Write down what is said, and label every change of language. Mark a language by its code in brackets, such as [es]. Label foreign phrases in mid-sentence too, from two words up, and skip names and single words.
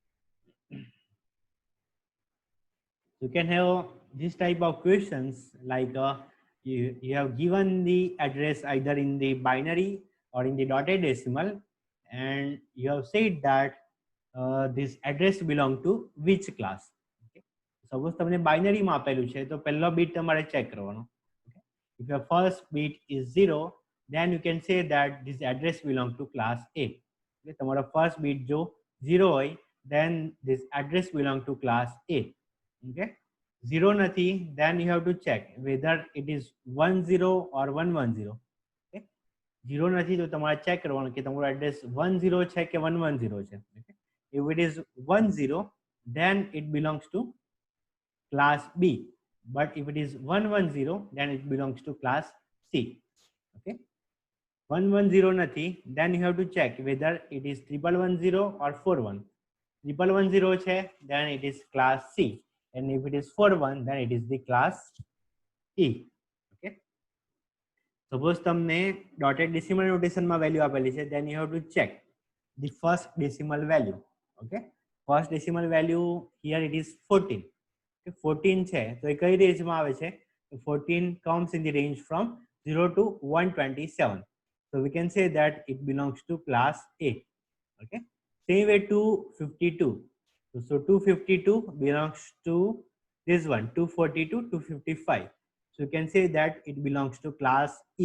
[en] You can have this type of questions like you have given the address either in the binary or in the dotted decimal, and you have said that this address belong to which class. Okay. Suppose [gu] તમને binary માં આપેલું છે તો પહેલો bit તમારે check કરવાનો. [en] Okay. If your first bit is 0, then you can say that this address belong to class A. [gu] Okay. તમારો [en] first bit [gu] જો 0 હોય, [en] then this address belong to class A. Okay. 0 nathi, then you have to check whether it is 10 or 110. [gu] Okay. 0 નથી તો તમારે check કરવાનું કે તમારું address 10 છે કે 110 છે. [en] Okay. If it is 10, then it belongs to class B, but if it is 110, then it belongs to class C. Okay. 110 nathi, then you have to check whether it is 1110 or 41. 1110 છે, then it is class C, and if it is 41, then it is the class E. Okay. Suppose [gu] તમને [en] dotted decimal notation [gu] માં value આપેલી છે, [en] then you have to check the first decimal value. Okay. First decimal value here it is 14. [gu] Okay. 14 છે તો એ કઈ range માં આવે છે? [en] 14 comes in the range from 0 to 127. So we can say that it belongs to class A. Okay. Same way 252. So 252 belongs to this one, 242, 255. So you can say that it belongs to class E.